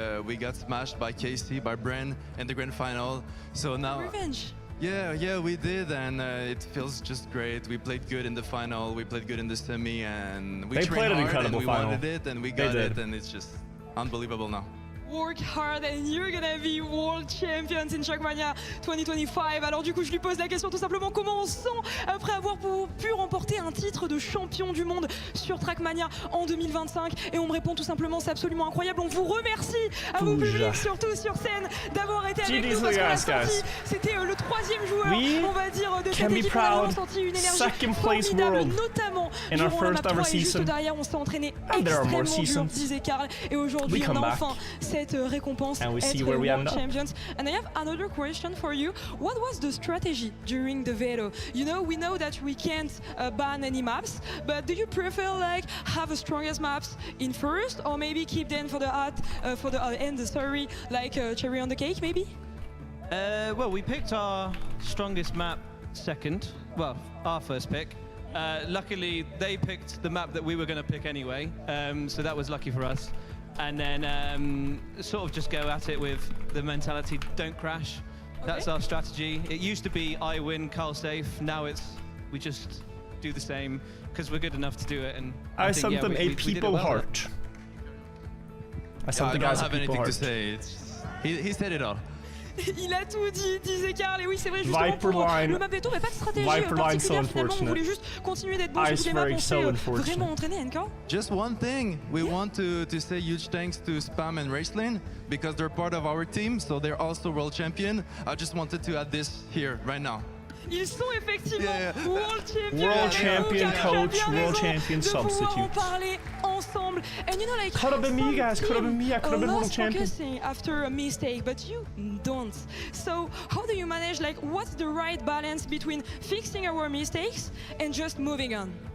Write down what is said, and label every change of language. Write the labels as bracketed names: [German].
[English] We got smashed by KC, by Bren in the grand final. So now, Revenge. yeah, we did, and it feels just great. We played good in the final, we played good in the semi, and we They trained played an hard, incredible and we final. wanted it, and we got it, and it's just unbelievable now. Work hard and you're gonna be world champions in Trackmania 2025. [French] Alors du coup, je lui pose la question tout simplement, comment on se sent après avoir pu remporter un titre de champion du monde sur Trackmania en 2025? Et on me répond tout simplement, c'est absolument incroyable. On vous remercie à vous public, surtout sur scène, d'avoir été avec nous parce qu'on a senti, c'était le 3e joueur, on va dire, de cette équipe. On a vraiment senti une énergie formidable, notamment durant la map 3 et juste derrière, on s'est entraîné extrêmement dur, disait Carl. Et aujourd'hui, on a enfin cette récompense, être [English] world champions. And I have another question for you. What was the strategy during the veto? You know, we know that we can't ban any maps, but do you prefer like have the strongest maps in first, or maybe keep them for the end? Sorry, like cherry on the cake, maybe? Well, we picked our strongest map second. Well, our first pick. Luckily, they picked the map that we were going to pick anyway, so that was lucky for us. And then sort of just go at it with the mentality, don't crash. That's our strategy. It used to be I win, Carl safe. Now it's we just do the same because we're good enough to do it. And I sent them a people heart. I sent the guys a people heart. To say. He said it all. [French] Il a tout dit, disait Carl, et oui c'est vrai justement pour le map veto, mais pas de stratégie particulière finalement, on voulait juste continuer d'être bon sur toutes les maps, on s'est vraiment entraîné, Nka. [English] Just one thing, we want to say huge thanks to Spam and Racelane because they're part of our team, so they're also world champion. I just wanted to add this here right now. [French] Ils sont effectivement [English] world champions. World champion coach, world champion substitute. [French] En parler ensemble. [English] And you know, like, could have been me, guys. Could have been me. I could have been world champion. Focusing after a mistake, but you don't. So how do you manage? Like, what's the right balance between fixing our mistakes and just moving on?